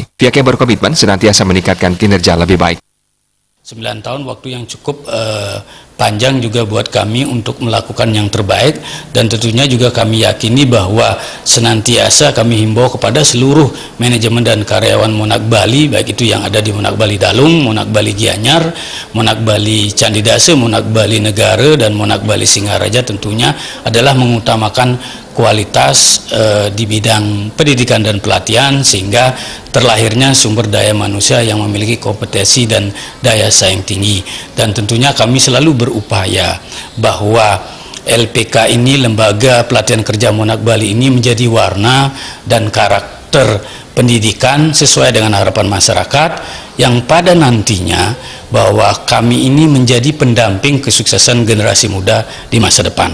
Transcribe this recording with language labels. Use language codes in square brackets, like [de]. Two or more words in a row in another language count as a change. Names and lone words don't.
[id] Pihaknya berkomitmen senantiasa meningkatkan kinerja lebih baik. 9 tahun waktu yang cukup panjang juga buat kami untuk melakukan yang terbaik, dan tentunya juga kami yakini bahwa senantiasa kami himbau kepada seluruh manajemen dan karyawan Monarch Bali, baik itu yang ada di Monarch Bali Dalung, Monarch Bali Gianyar, Monarch Bali Candi Dasa, Monarch Bali Negara, dan Monarch Bali Singaraja, tentunya adalah mengutamakan kualitas di bidang pendidikan dan pelatihan sehingga terlahirnya sumber daya manusia yang memiliki kompetensi dan daya saing tinggi. Dan tentunya kami selalu berupaya bahwa LPK ini, Lembaga Pelatihan Kerja Monarch Bali ini, menjadi warna dan karakter pendidikan sesuai dengan harapan masyarakat yang pada nantinya bahwa kami ini menjadi pendamping kesuksesan generasi muda di masa depan.